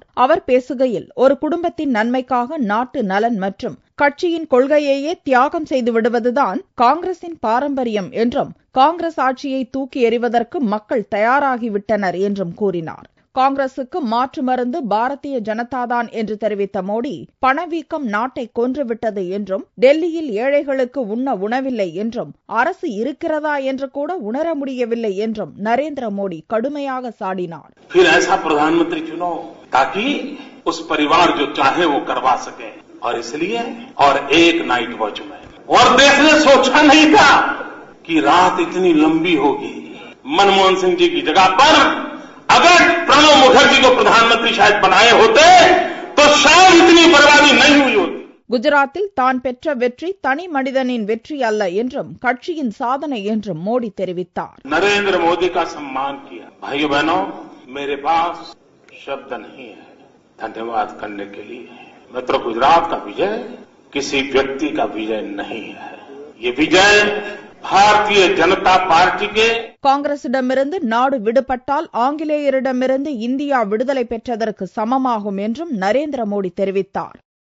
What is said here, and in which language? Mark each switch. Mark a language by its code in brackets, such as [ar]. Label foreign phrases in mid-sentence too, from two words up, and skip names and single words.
[ta] அவர் பேசுகையில், ஒரு குடும்பத்தின் நன்மைக்காக நாட்டு நலன் மற்றும் கட்சியின் கொள்கையையே தியாகம் செய்து விடுவதுதான் காங்கிரசின் பாரம்பரியம் என்றும், காங்கிரஸ் ஆட்சியை தூக்கி எறிவதற்கு மக்கள் தயாராகிவிட்டனர் என்றும் கூறினார். காங்கிரசுக்கு மாற்று மருந்து பாரதிய ஜனதாதான் என்று தெரிவித்த மோடி, பணவீக்கம் நாட்டை கொன்றுவிட்டது என்றும், டெல்லியில் ஏழைகளுக்கு உண்ண உணவில்லை என்றும், அரசு இருக்கிறதா என்று கூட உணர முடியவில்லை என்றும் நரேந்திர மோடி கடுமையாக சாடினார். [hi] प्रधानमंत्री चुनो ताकि उस परिवार जो चाहे वो करवा सके और इसलिए और एक [en] night watch [hi] में और देश ने सोचा नहीं था कि रात इतनी लंबी होगी. मनमोहन सिंह जी की जगह पर अगर प्रणब मुखर्जी को प्रधानमंत्री शायद बनाए होते तो शायद इतनी बर्बादी नहीं हुई होती. [ta] குஜராத்தில் தான் பெற்ற வெற்றி தனி மனிதனின் வெற்றி அல்ல என்றும், கட்சியின் சாதனை என்றும் மோடி தெரிவித்தார். [hi] नरेंद्र मोदी का सम्मान किया. भाइयों बहनों, मेरे पास शब्द नहीं है धन्यवाद करने के लिए. मित्रों, गुजरात का विजय किसी व्यक्ति का विजय नहीं है. ये विजय [ta] பாரதிய ஜனதா பார்ட்டிக்கு காங்கிரசிடமிருந்து நாடு விடுபட்டால் ஆங்கிலேயரிடமிருந்து இந்தியா விடுதலை பெற்றதற்கு சமமாகும் என்றும் நரேந்திர மோடி தெரிவித்தார்.